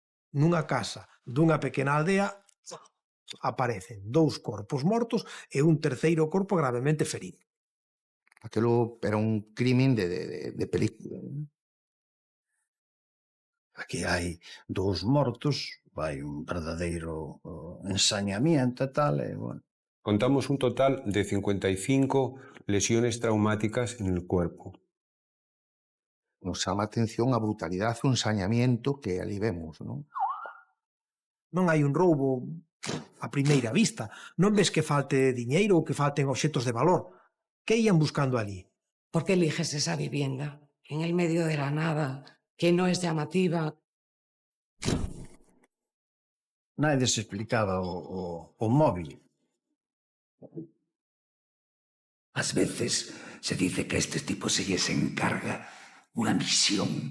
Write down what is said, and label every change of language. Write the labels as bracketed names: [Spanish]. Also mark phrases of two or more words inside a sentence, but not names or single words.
[Galician] Nunha casa dunha pequena aldea aparecen 2 corpos mortos e un terceiro corpo gravemente ferido. Aquilo era un crimen de película. Aquí hai 2 mortos, vai un verdadeiro ensañamiento e tal, e, bueno. [Spanish] Contamos un total de 55 lesiones traumáticas en el cuerpo. [Galician] Nos chama a atención a brutalidade, o ensañamiento que ali vemos, non? Non hai un roubo a primeira vista. Non ves que falte diñeiro ou que falten obxetos de valor. Que ían buscando ali? [Spanish] ¿Por qué eliges esa vivienda en el medio de la nada, que no es llamativa? [Galician] Naide se explicaba o móvil. Ás veces se dice que a estes tipos se lles encarga unha misión.